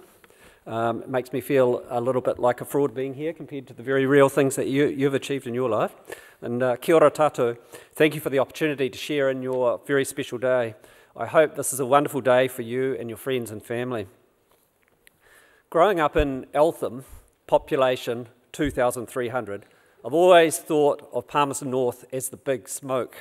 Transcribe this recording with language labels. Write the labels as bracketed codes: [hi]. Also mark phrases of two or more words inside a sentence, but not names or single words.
[en] It makes me feel a little bit like a fraud being here compared to the very real things that you've achieved in your life. [mi] And kia ora tātou, [en] thank you for the opportunity to share in your very special day. I hope this is a wonderful day for you and your friends and family. Growing up in Eltham, population 2,300, I've always thought of Palmerston North as the big smoke.